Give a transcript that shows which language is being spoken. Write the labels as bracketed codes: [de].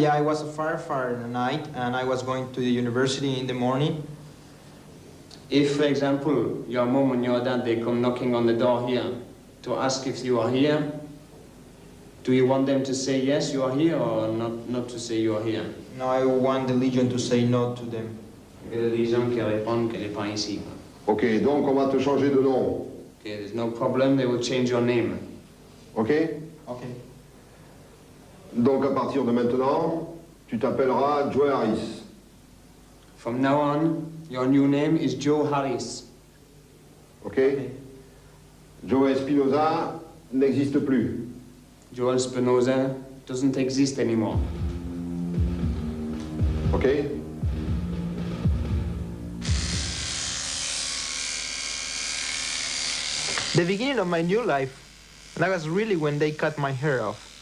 [en] Yeah, I was a firefighter at night, and I was going to the university in the morning. If, for example, your mom and your dad, they come knocking on the door here to ask if you are here, Do you want them to say yes, you are here, or not to say you are here? No, I want the Legion to say no to them. [fr] Et la Légion qui répond qu'elle n'est pas ici. Ok, donc on va te changer de nom. [en] Okay, there's no problem, they will change your name. Ok? Okay. [fr] Donc à partir de maintenant, tu t'appelleras Joe Harris. [en] From now on, your new name is Joe Harris. Ok? [fr] Joe Espinosa n'existe plus. [en] Joel Spinoza doesn't exist anymore. Ok? The beginning of my new life, that was really when they cut my hair off.